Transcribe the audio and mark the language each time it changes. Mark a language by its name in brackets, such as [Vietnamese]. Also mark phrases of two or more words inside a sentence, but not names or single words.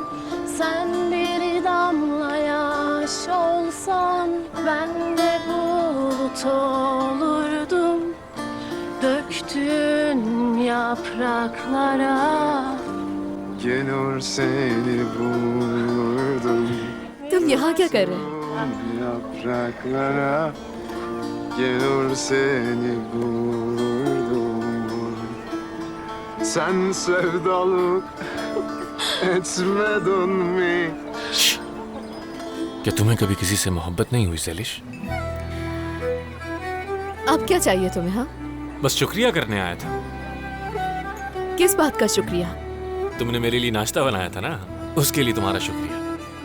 [Turkish] Sen bir damla yaş olsan ben de bulut olurdum. Döktün yapraklara Gelir seni bulurdum. [Hindi] तुम यहाँ क्या कर रहे हो? [Turkish] Yapraklara gelir seni bulurdum. Sen sevdalık etmedin mi? [Hindi] क्या तुम्हें कभी किसी से मोहब्बत नहीं हुई ज़ैलिश? अब क्या चाहिए तुम्हें? हाँ, बस शुक्रिया करने आया था। किस बात का शुक्रिया? तुमने मेरे लिए नाश्ता बनाया था ना, उसके लिए तुम्हारा शुक्रिया।